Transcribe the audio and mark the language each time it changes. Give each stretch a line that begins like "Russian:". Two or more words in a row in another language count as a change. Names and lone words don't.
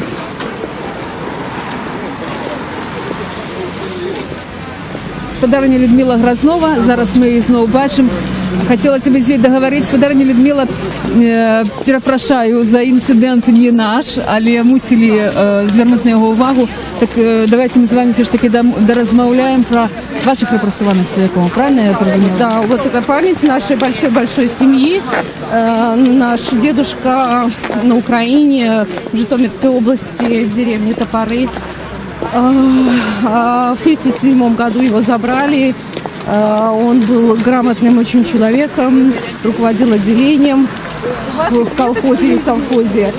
Ukrainian: Господарня Людмила Грознова, зараз ми її знову бачимо. Хотілося б з нею договоритися. Господарня Людмила, перепрошую за інцидент не наш, але мусили звернути на його увагу. Так давайте ми з вами все ж таки дорозмовляємо про ваших
Russian: репрессованных свеков, правильно я это понимаю? Да, вот это память нашей большой-большой семьи. Наш дедушка на Украине, в Житомирской области, деревне Топоры. В 1937 году его забрали. Он был грамотным очень человеком, руководил отделением в колхозе и в совхозе.